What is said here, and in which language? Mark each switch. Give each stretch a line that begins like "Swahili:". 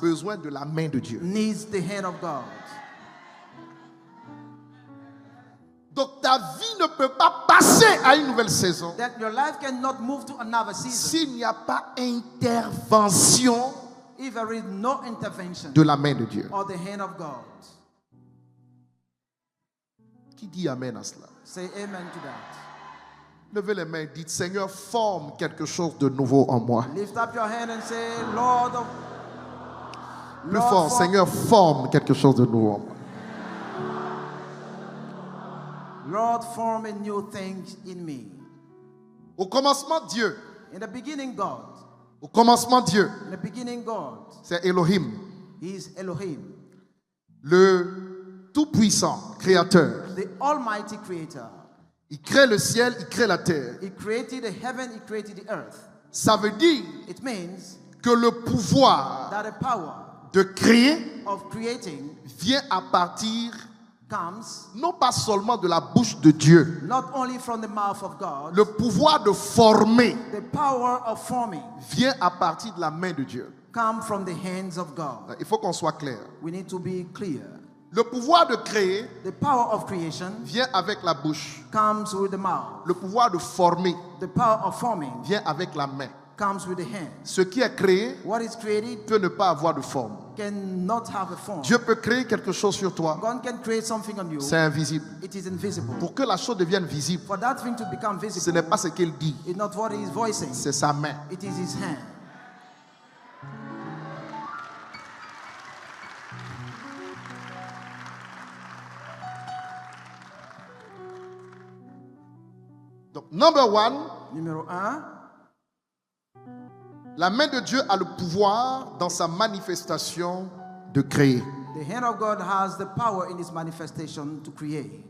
French: besoin de la main de Dieu.
English: needs the hand of God.
French: Donc ta vie ne peut pas passer à une nouvelle saison
English: That your life cannot move to another season
French: s'il n'y a pas intervention
English: if there is no intervention
French: de la main de Dieu.
English: or the hand of God.
French: Qui dit amen à cela?
English: Say amen to that.
French: Levez les mains et dites, Seigneur, forme quelque chose de nouveau en moi.
English: Lift up your hand and say, Lord of
French: Plus fort,
English: form-
French: Seigneur, forme quelque chose de nouveau en moi.
English: Lord, form a new thing in me.
French: Au commencement, Dieu.
English: In the beginning, God.
French: Au commencement, Dieu.
English: In the beginning, God.
French: C'est Elohim,
English: He is Elohim,
French: le tout-puissant créateur.
English: the Almighty Creator.
French: Il crée le ciel, il crée la terre.
English: He created the heaven, He created the earth.
French: Ça veut dire
English: It means
French: que le pouvoir
English: that the power
French: de créer
English: of creating
French: vient à partir
English: comes
French: non pas seulement de la bouche de Dieu.
English: not only from the mouth of God,
French: Le pouvoir de former
English: the power of forming
French: vient à partir de la main de Dieu.
English: comes from the hands of God.
French: Il faut qu'on soit clair.
English: We need to be clear.
French: Le pouvoir de créer
English: The power of creation
French: vient avec la bouche.
English: comes with the mouth.
French: Le pouvoir de former
English: The power of forming
French: vient avec la main.
English: comes with the hand.
French: Ce qui est créé
English: What is created
French: peut ne pas avoir de forme.
English: cannot have a form.
French: Dieu peut créer quelque chose sur toi.
English: God can create something on you.
French: C'est invisible.
English: It is invisible.
French: Pour que la chose devienne visible,
English: For that thing to become
French: ce
English: visible,
French: n'est pas ce qu'il dit,
English: it's not what he is voicing.
French: c'est sa main.
English: It is his hand. Donc, number one,
French: Numéro 1, la main de Dieu a le pouvoir dans sa manifestation de créer.
English: the hand of God has the power in its manifestation to create.